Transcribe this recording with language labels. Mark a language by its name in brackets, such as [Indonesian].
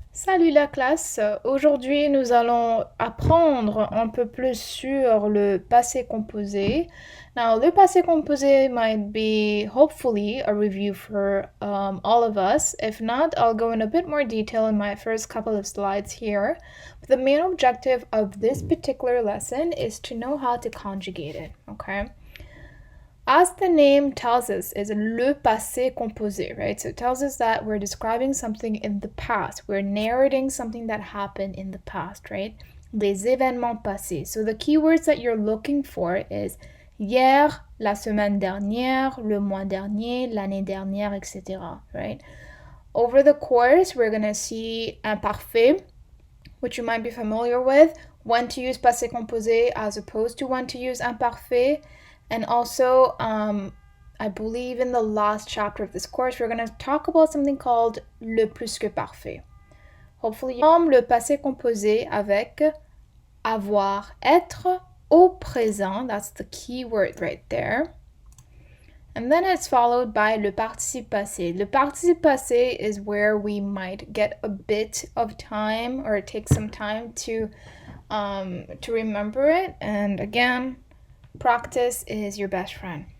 [French] Salut la classe, aujourd'hui nous allons apprendre un peu plus sur le passé composé. [English] Now, le passé composé might be hopefully a review for all of us. If not, I'll go in a bit more detail in my first couple of slides here. But the main objective of this particular lesson is to know how to conjugate it, okay? As the name tells us, is le passé composé, right? So it tells us that we're describing something in the past. We're narrating something that happened in the past, right? [French] Les événements passés. [English] So the keywords that you're looking for is [French] hier, la semaine dernière, le mois dernier, l'année dernière, [English] etc., right? Over the course, we're going to see imparfait, which you might be familiar with, when to use passé composé as opposed to when to use imparfait. And also, I believe in the last chapter of this course, we're going to talk about something called le plus que parfait. Hopefully, [French] le passé composé avec avoir, être au présent. [English] That's the key word right there. And then it's followed by le participe passé. Le participe passé is where we might get a bit of time or take some time to remember it. And again, practice is your best friend.